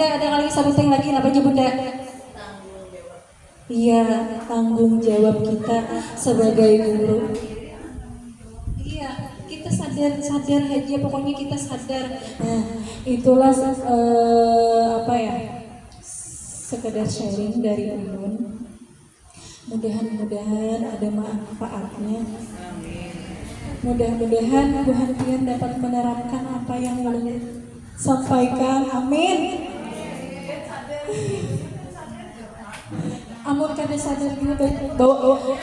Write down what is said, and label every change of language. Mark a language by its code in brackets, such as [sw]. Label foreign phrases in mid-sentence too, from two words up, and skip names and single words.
[bjn] Ada kali sebutin lagi, apa aja Bunda? Iya, tanggung jawab kita sebagai guru. Iya, kita sadar aja, pokoknya kita sadar. Nah, itulah apa ya? Sekedar sharing dari Ulun. Mudah-mudahan ada manfaatnya. Mudah-mudahan Bu Hantian dapat menerapkan apa yang Ulun sampaikan. Amin. Amun kada sadar juga bawa.